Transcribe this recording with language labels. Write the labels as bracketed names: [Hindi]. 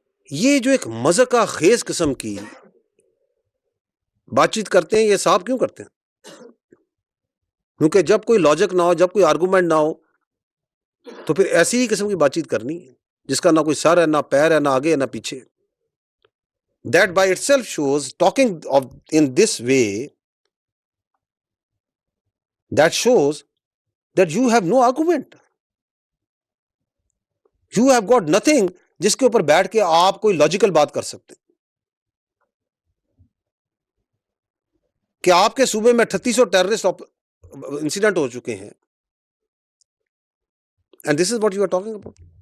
[Urdu] یہ جو ایک مذاقہ خیز قسم کی بات چیت کرتے ہیں، یہ صاحب کیوں کرتے ہیں؟ کیونکہ جب کوئی لاجک نہ ہو، جب کوئی آرگومنٹ نہ ہو تو پھر ایسی ہی قسم کی بات چیت کرنی ہے جس کا نہ کوئی سر ہے، نہ پیر ہے، نہ آگے ہے، نہ پیچھے. [English] That by itself shows, talking of in this way, that shows that you have no argument. You have got nothing [Urdu] جس کے اوپر بیٹھ کے آپ کوئی لاجیکل بات کر سکتے کہ آپ کے صوبے میں 3800 ٹیررسٹ انسیڈنٹ ہو چکے ہیں [English] And this is what you are talking about.